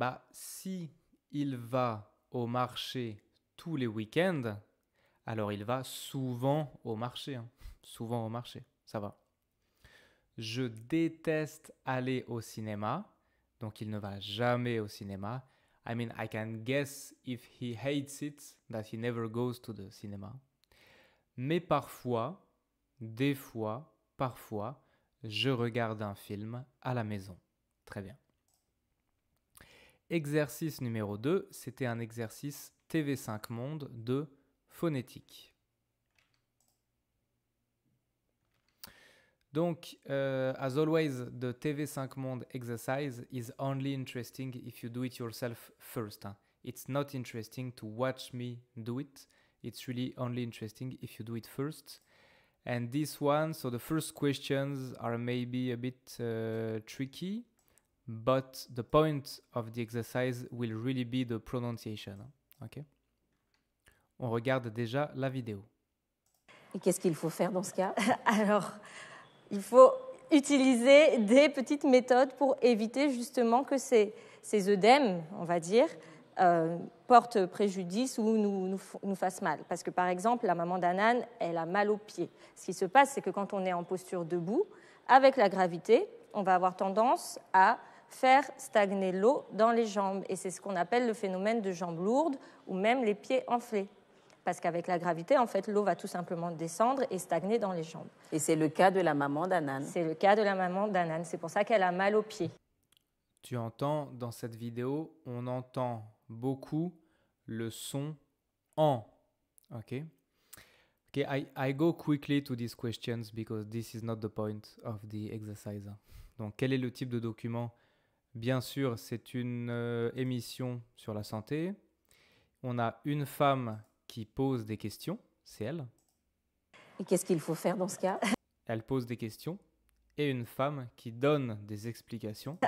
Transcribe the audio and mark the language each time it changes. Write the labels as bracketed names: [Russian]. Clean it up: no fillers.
[French] Si il va au marché tous les week-ends, alors il va souvent au marché. Souvent au marché, ça va. Je déteste aller au cinéma, donc il ne va jamais au cinéma. [English] I can guess if he hates it, that he never goes to the cinema. [French] Mais parfois, des fois, parfois, je regarde un film à la maison. Très bien. Exercice numéro 2, c'était un exercice TV5 Monde de phonétique. [English] Donc, as always, the TV5 Monde exercise is only interesting if you do it yourself first. It's not interesting to watch me do it. It's really only interesting if you do it first. And this one, so the first questions are maybe a bit tricky, but the point of the exercise will really be the pronunciation. Okay? [French] On regarde déjà la vidéo. Et qu'est-ce qu'il faut faire dans ce cas? Alors, il faut utiliser des petites méthodes pour éviter justement que ces œdèmes, on va dire, portent préjudice ou nous fassent mal. Parce que par exemple, la maman d'Anan, elle a mal aux pieds. Ce qui se passe, c'est que quand on est en posture debout, avec la gravité, on va avoir tendance à faire stagner l'eau dans les jambes. Et c'est ce qu'on appelle le phénomène de jambes lourdes ou même les pieds enflés. Parce qu'avec la gravité, en fait, l'eau va tout simplement descendre et stagner dans les jambes. Et c'est le cas de la maman d'Anan. C'est le cas de la maman d'Anan. C'est pour ça qu'elle a mal aux pieds. Tu entends, dans cette vidéo, on entend beaucoup le son en. [English] Okay, I go quickly to these questions because this is not the point of the exercise. [French] Donc, quel est le type de document? Bien sûr, c'est une émission sur la santé. On a une femme qui pose des questions, c'est elle. Et qu'est-ce qu'il faut faire dans ce cas? Elle pose des questions. Et une femme qui donne des explications.